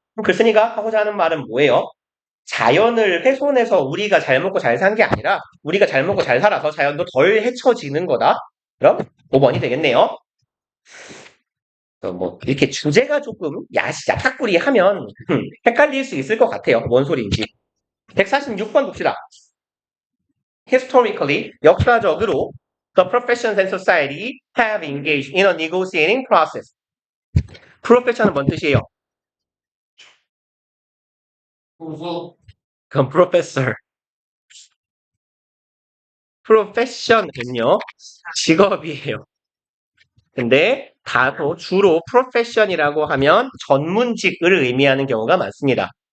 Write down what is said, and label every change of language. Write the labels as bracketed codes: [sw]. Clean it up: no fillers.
[ko] 그럼 글쓴이가 하고자 하는 말은 뭐예요? 자연을 훼손해서 우리가 잘 먹고 잘 산 게 아니라 우리가 잘 먹고 잘 살아서 자연도 덜 해쳐지는 거다. 그럼 5번이 되겠네요. 뭐 이렇게 주제가 조금 야탁구리하면 헷갈릴 수 있을 것 같아요. 뭔 소리인지. 146번 봅시다. [en] Historically, [ko] 역사적으로 [en] the professions and society have engaged in a negotiating process. [ko] profession은 뭔 뜻이에요? 그럼 professor. profession은요, 직업이에요. 근데 다소 주로 프로페션이라고 하면 전문직을 의미하는 경우가 많습니다.